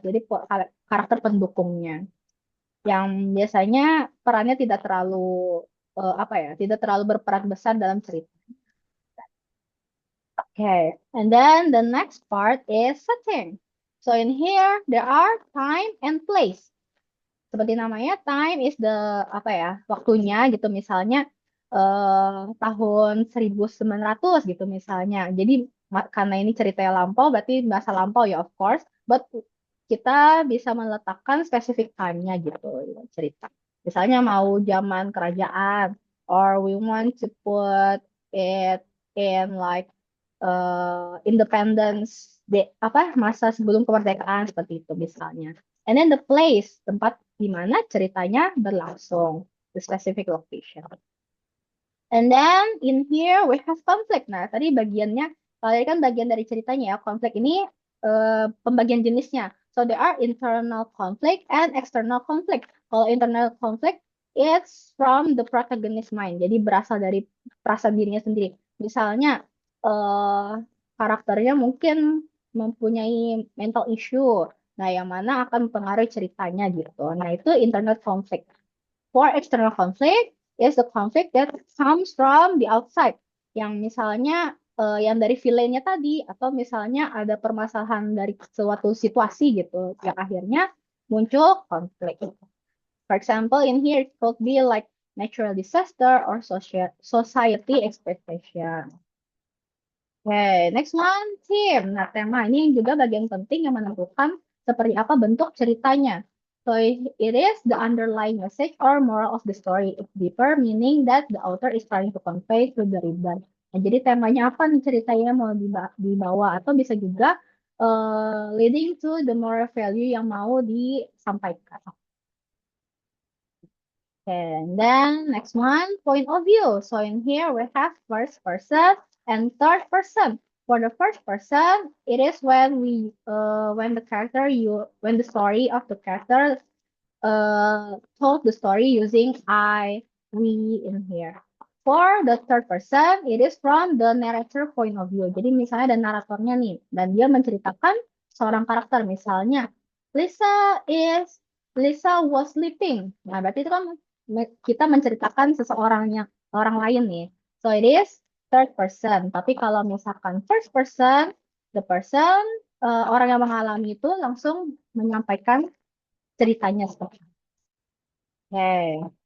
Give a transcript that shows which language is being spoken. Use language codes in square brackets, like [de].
[id] Jadi karakter pendukungnya yang biasanya perannya tidak terlalu apa ya, tidak terlalu berperan besar dalam cerita. [en] Okay, and then the next part is setting. So in here there are time and place. [id] Seperti namanya, [en] time is the [id] apa ya, waktunya gitu misalnya tahun 1900 gitu misalnya. Jadi karena ini ceritanya lampau berarti masa lampau ya of course, but kita bisa meletakkan specific time-nya gitu cerita. Misalnya mau zaman kerajaan [en] or we want to put it in like independence [id] apa masa sebelum kemerdekaan seperti itu misalnya. [en] And then the place, [id] tempat di mana ceritanya berlangsung, [en] the specific location. And then in here we have conflict. [id] Nah, tadi bagiannya, kalau tadi kan bagian dari ceritanya ya, konflik ini pembagian jenisnya. [en] So there are internal conflict and external conflict. Kalau internal conflict, it's from the protagonist mind. [id] Jadi berasal dari perasaan dirinya sendiri. Misalnya karakternya mungkin mempunyai mental issue. Nah, yang mana akan mempengaruhi ceritanya gitu. Nah, itu internal conflict. [en] For external conflict is the conflict that comes from the outside. [id] Yang misalnya yang dari villainnya tadi, atau misalnya ada permasalahan dari suatu situasi gitu, yang akhirnya muncul konflik. [en] For example, in here it could be like natural disaster or society expectation. Okay, next one, theme. [id] Nah, tema ini juga bagian penting yang menentukan seperti apa bentuk ceritanya. [en] So it is the underlying message or moral of the story. It's deeper, meaning that the author is trying to convey to the reader. [id] Nah, jadi temanya apa nih ceritanya mau dibawa atau bisa juga [en] leading to the moral value [id] yang mau disampaikan. [en] And then next one, point of view. So in here we have first person and third person. For the first person, it is when when the story of the character told the story using I, we in here. For the third person, it is from the narrator point of view. [id] Jadi misalnya ada naratornya nih, dan dia menceritakan seorang karakter. [en] Misalnya, Lisa was sleeping. [id] Nah, berarti itu kan kita menceritakan orang lain nih. [en] So it is third person. [id] Tapi kalau misalkan first person, the person orang yang mengalami itu langsung menyampaikan ceritanya seperti itu. Okay.